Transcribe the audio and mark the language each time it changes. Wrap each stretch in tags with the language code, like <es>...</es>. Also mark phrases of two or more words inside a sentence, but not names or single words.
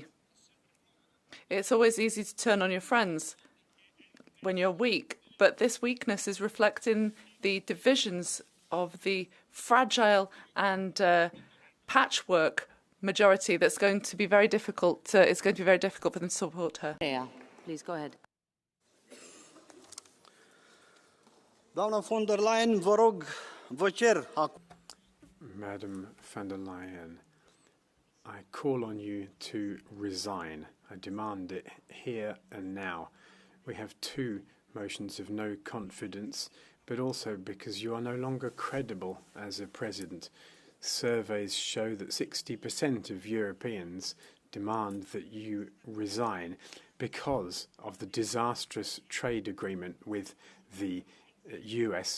<en>It's always easy to turn on your friends when you're weak, but this weakness is reflecting the divisions of the fragile and patchwork majority that's going to be very difficult. It's going to be very difficult for them to support her. Yeah, please go ahead.</en> <ro>Doamna von der Leyen, vă rog, vă cer acum.</ro> <en>Madam von der Leyen, I call on you to resign. I demand it here and now. We have 2 motions of no confidence, but also because you are no longer credible as a president. Surveys show that 60% of Europeans demand that you resign because of the disastrous trade agreement with the US.</en>